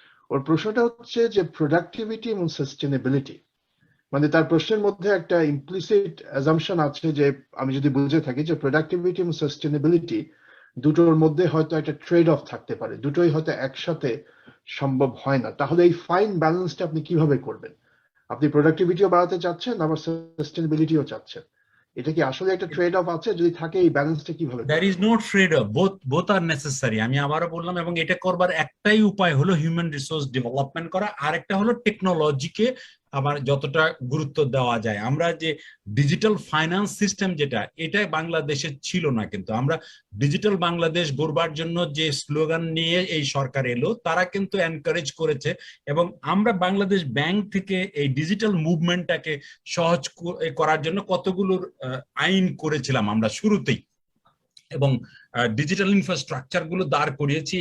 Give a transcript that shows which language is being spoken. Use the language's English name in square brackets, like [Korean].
[Bangla] ওর প্রশ্নটা হচ্ছে যে প্রোডাক্টিভিটি এবং সাস্টেনেবিলিটি, মানে তার প্রশ্নের মধ্যে একটা ইমপ্লিসিট অ্যাজাম্পশন আছে যে আমি যদি বুঝে থাকি যে প্রোডাক্টিভিটি এবং সাস্টেনেবিলিটি দুটোর মধ্যে হয়তো একটা ট্রেড অফ থাকতে পারে, দুটোই হয়তো একসাথে সম্ভব হয় না। তাহলে এই ফাইন ব্যালেন্সটা আপনি কিভাবে করবেন? আপনি প্রোডাক্টিভিটিও বাড়াতে চাচ্ছেন, আবার সাস্টেনেবিলিটিও চাচ্ছেন, এটা কি আসলে একটা ট্রেড অফ আছে? যদি থাকে এই ব্যালেন্সটা কিভাবে? [English] There is no trade off, both are necessary। [Bangla] আমি আবারও বললাম, এবং এটা করবার একটাই উপায় হলো হিউম্যান রিসোর্স ডেভেলপমেন্ট করা, আর একটা হলো টেকনোলজিকে আবার যতটা গুরুত্ব দেওয়া যায়। আমরা যে ডিজিটাল ফাইন্যান্স সিস্টেম যেটা, এটা বাংলাদেশে ছিল না, কিন্তু আমরা ডিজিটাল বাংলাদেশ গড়বার জন্য যে স্লোগান নিয়ে এই সরকার এলো, তারা কিন্তু এনকারেজ করেছে, এবং আমরা বাংলাদেশ ব্যাংক থেকে এই ডিজিটাল মুভমেন্টটাকে সহজ করার জন্য কতগুলোর আইন করেছিলাম আমরা শুরুতেই, এবং ডিজিটাল ইনফ্রাস্ট্রাকচার গুলো দাঁড় করিয়েছি।